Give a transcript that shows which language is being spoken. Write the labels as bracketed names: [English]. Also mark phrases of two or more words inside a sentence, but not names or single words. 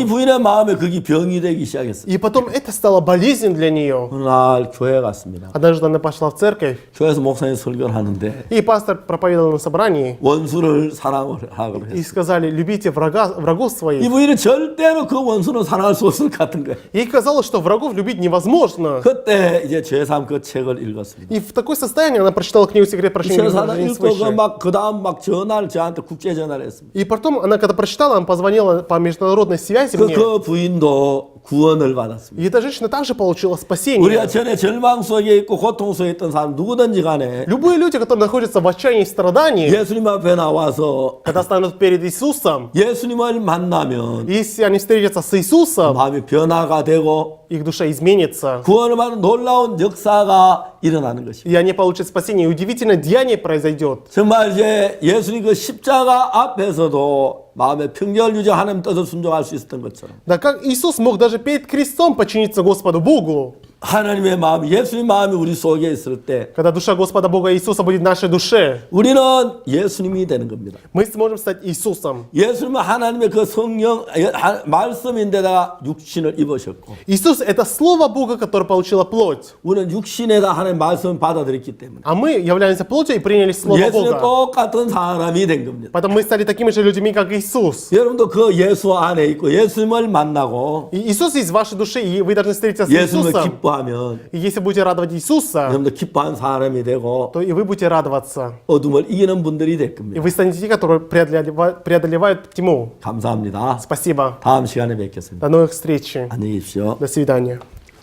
[Korean] 부인의 마음에 그게 병이 되기 시작했어요. [Russian] И потом это стало болезнью для нее. [Korean] 어느 날 교회 갔습니다. [Russian] Однажды она пошла в церковь, [Korean] 교회에서 목사님 설교를 하는데 [Russian] и пастор проповедовал на собрании. [Korean] 원수를 사랑을 하라고 [Russian] И [Korean] 했어요. [Russian] сказали: любите врагов [Korean] 이 [Russian] своих. [Korean] 부인은 절대로 그 원수는 사랑할 수 없을 것 같은 거예요. [Russian] Ей казалось, что врагов любить невозможно. [Korean] 그때 이제 죄삼 그 책을 읽었습니다. [Russian] И в такое состояние она прочитала книгу «Секрет прощения [Korean] 책을 하나 [Russian] грехов [Korean] 읽고 [Russian] свыше». [Korean] 그 다음 막 전화를 저한테 국제 전화를 했습니다. [Russian] И потом она, когда прочитала, она позвонила по международной связи мне. [Korean] 그 부인도 구원을 받았습니다. [Russian] И эта женщина также получила [Korean] 우리가 [Russian] спасение. [Korean] 전에 절망 속에 있고 고통 속에 있던 사람 누구든지 간에 [Russian] Любые люди, которые находятся в отчаянии и страдании, [Korean] 예수님 앞에 나와서 [Russian] когда станут перед Иисусом, [Korean] 예수님을 만나면 [Russian] если они встретятся с Иисусом, [Korean] 마음이 변화가 되고 [Russian] их душа изменится, [Korean] 구원을 받는 놀라운 역사가 일어나는 것입니다. [Russian] и они получат спасение. И удивительное деяние произойдет. [Korean] 정말 이제 예수님 그 십자가 앞에서도 마음의 평결 유지 하나님 뜻을 순종할 수 있었던 것처럼 [Russian] Да как Иисус мог даже перед крестом подчиниться Господу Богу, [Korean] 하나님의 마음, 예수님 마음이 우리 속에 있을 때 [Russian] когда душа Господа Бога Иисуса будет в нашей душе, [Korean] 우리는 예수님이 되는 겁니다. [Russian] мы сможем стать Иисусом. [Korean] 예수님은 하나님의 그 성령 말씀인데다가 육신을 입으셨고 [Russian] Иисус — это Слово Бога, которое получило плоть. [Korean] 우리는 육신에다 하나님의 말씀을 받아들였기 때문에 [Russian] А мы являемся плотью и приняли Слово [Korean] 예수님 [Russian] Бога. [Korean] 똑같은 사람이 된 겁니다. [Russian] Поэтому мы стали такими же людьми, как Иисус. [Korean] 여러분도 그 예수 안에 있고 예수님을 만나고 [Russian] И Иисус есть в вашей душе, и вы должны встретиться с [Korean] 예수님을 [Russian] Иисусом. [Korean] 기뻐하면 [Russian] И если будете радовать Иисуса, [Korean] 여러분도 기뻐한 사람이 되고 [Russian] то и вы будете радоваться. [Korean] 어둠을 이기는 분들이 될 [Russian] И [Korean] 겁니다. [Russian] вы станете те, которые преодолевают тьму. [Korean] 감사합니다. [Russian] Спасибо. [Korean] 다음 시간에 뵙겠습니다. [Russian] До новых встреч. [Korean] 안녕히 계십시오. [Russian] До свидания.